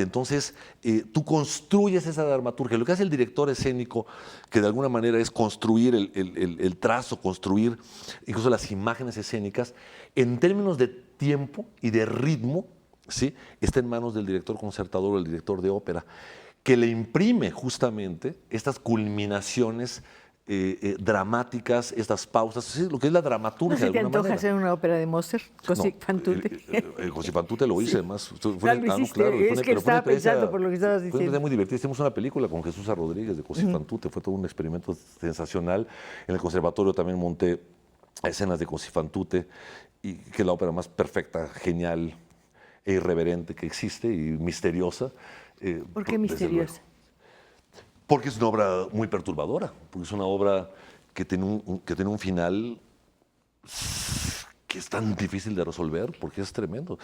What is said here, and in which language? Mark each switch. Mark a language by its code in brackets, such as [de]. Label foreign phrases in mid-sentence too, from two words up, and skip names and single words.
[es] Entonces, tú construyes esa dramaturgia. Lo que hace el director escénico, que de alguna manera es construir el trazo, construir incluso las imágenes escénicas, en términos de tiempo y de ritmo, ¿sí?, está en manos del director concertador o el director de ópera, que le imprime justamente estas culminaciones dramáticas, estas pausas, ¿sí?, lo que es la dramaturgia. ¿No se te de alguna antoja manera. hacer una ópera de Mozart? Così fan tutte. Così fan tutte lo hice, además. Es que estaba pensando por lo que estabas Fue diciendo. muy divertido. Hicimos una película con Jesús Rodríguez de Così fan tutte. Fue todo un experimento sensacional. En el conservatorio también monté escenas de Così fan tutte, y que es la ópera más perfecta, genial e irreverente que existe y misteriosa. ¿Por qué misteriosa? Porque es una obra muy perturbadora, porque es una obra que tiene un final que es tan difícil de resolver, porque es tremendo.